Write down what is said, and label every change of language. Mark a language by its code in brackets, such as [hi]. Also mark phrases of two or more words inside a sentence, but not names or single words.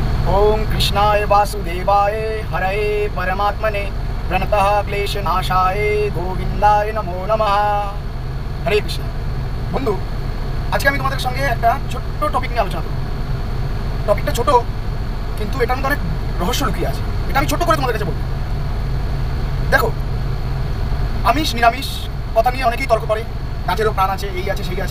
[sa] ओम कृष्णाय वासुदेवाय हरये परमात्मने प्रणतः क्लेशनाशाय गोविंदाय नमो नमः। हरे कृष्ण। [bn] বন্ধু, আজকে আমি তোমাদের সঙ্গে একটা ছোট্ট টপিক নিয়ে আলোচনা করব। টপিকটা ছোট কিন্তু এটার মধ্যে অনেক রহস্য লুকিয়ে আছে। এটা আমি ছোট করে তোমাদের কাছে বলবো। দেখো, আমিষ নিরামিষ কথা নিয়ে অনেকেই তর্ক করে, গাছেরও প্রাণ আছে, এই আছে সেই আছে।